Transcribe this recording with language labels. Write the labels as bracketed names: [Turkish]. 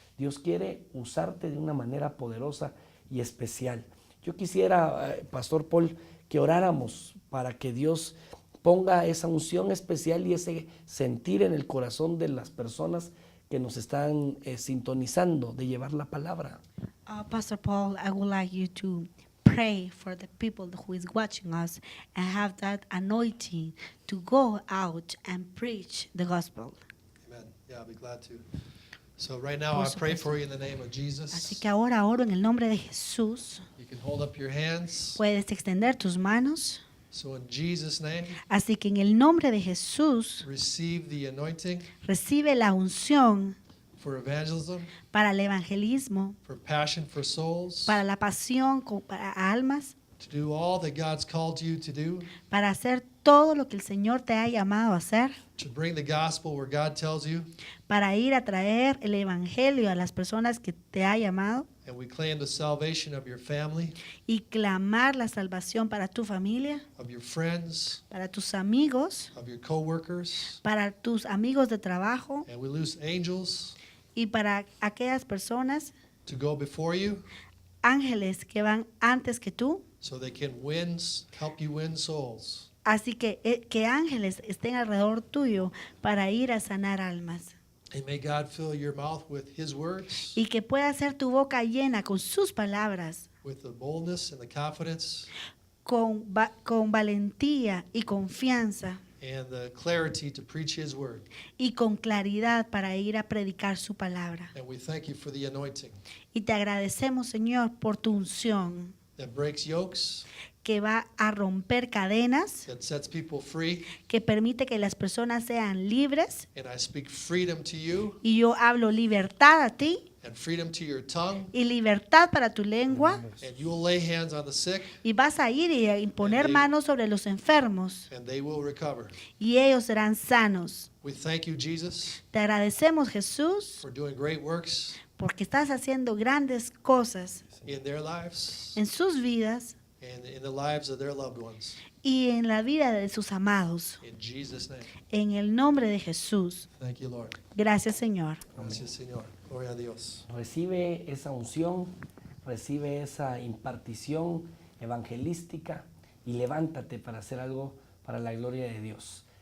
[Spanish] Dios quiere usarte de una manera poderosa y especial. Yo quisiera, Pastor Paul, que oráramos para que Dios ponga esa unción especial y ese sentir en el corazón de las personas que nos están sintonizando de llevar la palabra. [English] Pastor Paul, I would like you to pray for the people who is watching us and have that anointing to go out and preach the gospel. Amen. Yeah, I'll be glad to. So right now, [Spanish] Por [English] I pray [Spanish] supuesto. [English] for you in the name of [Spanish] Así [English] Jesus. [Spanish] que ahora oro en el nombre de Jesús. [English] You can hold up your hands. [Spanish] Puedes extender tus manos. [English] So in Jesus' name, [Spanish] Así que en el nombre de Jesús [English] receive the anointing [Spanish] recibe la unción [English] for evangelism, [Spanish] para el evangelismo, [English] for passion for souls, [Spanish] para la pasión para almas, [English] to do all that God's called you to do, [Spanish] para hacer todo lo que el Señor te ha llamado a hacer, [English] to bring the gospel where God tells you. [Spanish] para ir a traer el evangelio a las personas que te ha llamado [English] And we claim the salvation of your family, [Spanish] y clamar la salvación para tu familia, [English] of your friends, [Spanish] para tus amigos, [English] of your co-workers. [Spanish] para tus amigos de trabajo [English] And we loose angels [Spanish] y para aquellas personas, [English] to go before you [Spanish] ángeles que van antes que tú. [English] so they can help you win souls. [Spanish] Así que ángeles estén alrededor tuyo para ir a sanar almas. [English] And may God fill your mouth with His words, [Spanish] Y que pueda ser tu boca llena con sus palabras, [English] with the boldness and the confidence [Spanish] con valentía y confianza [English] and the clarity to preach His word. [Spanish] y con claridad para ir a predicar su palabra. [English] And we thank you for the anointing [Spanish] Y te agradecemos, Señor, por tu unción [English] that breaks yokes, [Spanish] que va a romper cadenas, [English] that sets people free. [Spanish] que permite que las personas sean libres. [English] And I speak freedom to you [Spanish] Y yo hablo libertad a ti [English] and freedom to your tongue. [Spanish] y libertad para tu lengua. [English] And you will lay hands on the sick [Spanish] Y vas a ir y a imponer manos sobre los enfermos [English] and they will recover. [Spanish] y ellos serán sanos. [English] We thank you, Jesus, [Spanish] Te agradecemos, Jesús, [English] for doing great works [Spanish] porque estás haciendo grandes cosas [English] in their lives [Spanish] en sus vidas [English] and in the lives of their loved ones. [Spanish] y en la vida de sus amados. [English] In Jesus' name. [Spanish] En el nombre de Jesús. [English] Thank you, Lord. [Spanish] Gracias, Señor. Gracias, Señor. Gloria a Dios. Recibe esa unción, recibe esa impartición evangelística y levántate para hacer algo para la gloria de Dios.